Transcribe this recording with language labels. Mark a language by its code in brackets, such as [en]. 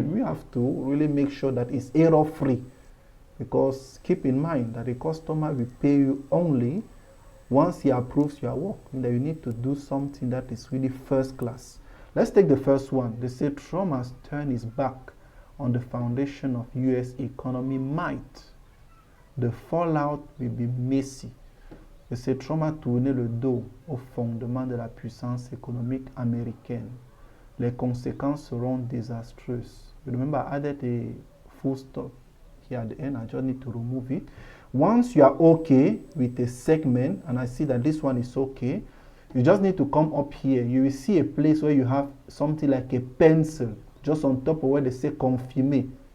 [en] We have to really make sure that it's error-free, because keep in mind that the customer will pay you only once he approves your work. That you need to do something that is really first class. Let's take the first one. They say Trump has turned his back on the foundation of US economy might. The fallout will be messy. [fr] They say Trump a tourné le dos au fondement de la puissance économique américaine. Les conséquences seront désastreuses. [en] Remember, I added a full stop here at the end. I just need to remove it. Once you are okay with a segment, and I see that this one is okay, you just need to come up here. You will see a place where you have something like a pencil just on top of where they say confirmé.